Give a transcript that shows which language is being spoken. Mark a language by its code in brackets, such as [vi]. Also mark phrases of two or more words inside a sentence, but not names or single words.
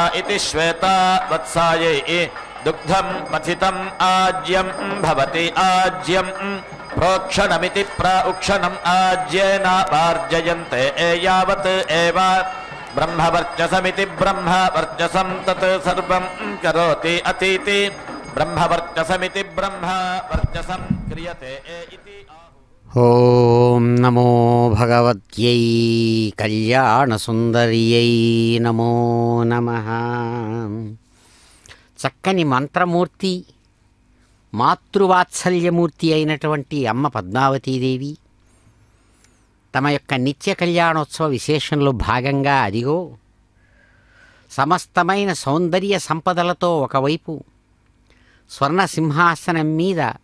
[sa] इति श्वेतवत्सायै दुग्धं मथितम् आज्यं भवति आज्यं प्रोक्षणमिति प्रोक्षणम् आज्येन वार्जयन्ते यावत् एव ब्रह्मवर्चसमिति ब्रह्मवर्चसं तत् सर्वं करोति अतीति ब्रह्मवर्चसमिति ब्रह्मवर्चसं क्रियते इति ఓం నమో భగవత్యై కళ్యాణసుందర్యై నమో నమః. [te] చక్కని మంత్రమూర్తి, మాతృవాత్సల్యమూర్తి అయినటువంటి అమ్మ పద్మావతీదేవి తమ యొక్క నిత్య కళ్యాణోత్సవ విశేషంలో భాగంగా అదిగో సమస్తమైన సౌందర్య సంపదలతో ఒకవైపు స్వర్ణ సింహాసనం మీద